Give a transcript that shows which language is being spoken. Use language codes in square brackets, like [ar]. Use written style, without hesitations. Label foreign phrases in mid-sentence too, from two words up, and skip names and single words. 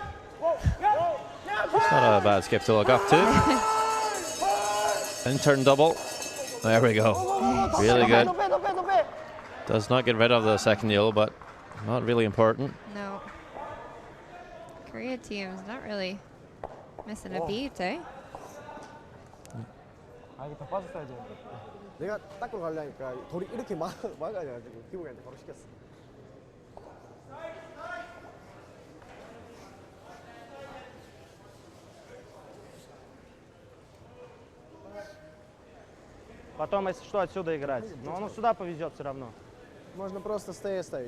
[en] It's not a bad skip to look up to. In-turn double. There we go. Really good. Does not get rid of the second yellow, but not really important. No. Korea team's not really missing a beat, eh? [ko] 아 이거 더 빠졌어야 돼. 내가 닦으러 가려니까 돌이 이렇게 막아가지고 기분이한테 바로 시켰어. [ru] Потом, если что, отсюда играть. Но он сюда повезет все равно. Можно просто стоять ставить.